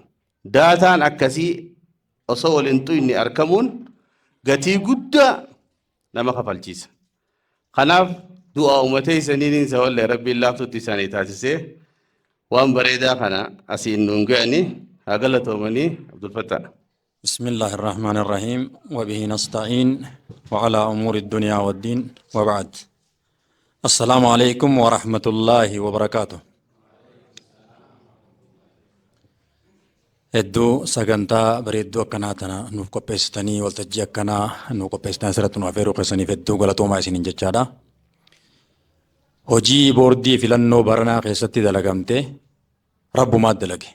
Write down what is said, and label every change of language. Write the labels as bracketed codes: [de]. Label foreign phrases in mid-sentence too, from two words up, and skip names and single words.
[om] Daataan akkasii osoo waliin tuyne argamuun gatii guddaa nama kafalchiisa. Kanaaf du'a uummatee isaniin isa wallee rabbiin laaftutti isaanii taasisee waan bareedaa kana asiin nuun ga'anii haa galatoomanii Abdul Fattah. [ar] بسم الله الرحمن الرحيم وبه نستعين وعلى أمور الدنيا والدين وبعد السلام عليكم ورحمة الله وبركاته [om] hedduu sagantaa bareedduu akkanaa tana nuuf qopheessitanii waltajjii akkanaa nuuf qopheessitan asirratti nuuf afeeruu keessaniif hedduu galatoomaa isiniin jechaadha. Hojii boordii filannoo baranaa keessatti dalagamte rabbumaat dalage.